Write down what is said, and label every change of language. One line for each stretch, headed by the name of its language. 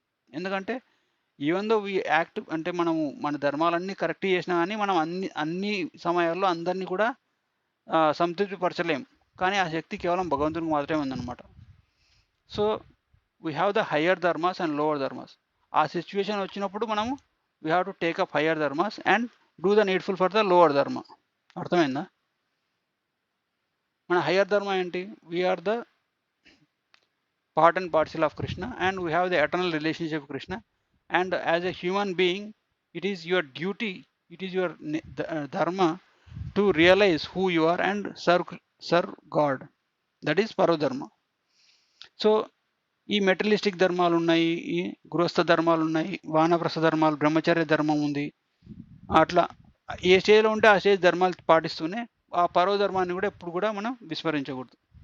Telugu: ఎందుకంటే
English: even though we act
Telugu: అంటే మనము మన ధర్మాలన్నీ కరెక్ట్ చేసినా కానీ మనం అన్ని సమయాల్లో అందరినీ కూడా సంతృప్తిపరచలేం. కానీ ఆ శక్తి కేవలం భగవంతునికి మాత్రమే ఉందన్నమాట.
English: So we have the higher dharmas and lower dharmas.
Telugu: ఆ సిచ్యువేషన్ వచ్చినప్పుడు మనము
English: We have to take up higher dharmas and do the needful for the lower dharma.
Telugu: అర్థమైందా? మన హయ్యర్ ధర్మ ఏంటి?
English: We are the part and parcel of Krishna and we have the eternal relationship with Krishna, and as a human being it is your duty, it is your dharma to realize who you are and serve God. That is parodharma.
Telugu: So ఈ materialistic ధర్మాలు ఉన్నాయి, ఈ గృహస్థ ధర్మాలు ఉన్నాయి, వానప్రస్థ ధర్మాలు, బ్రహ్మచర్య ధర్మం ఉంది. అట్లా ఏ స్టేజ్లో ఉంటే ఆ స్టేజ్ ధర్మాలు పాటిస్తూనే ఆ పరోధర్మాన్ని కూడా ఎప్పుడు కూడా మనం విస్మరించకూడదు.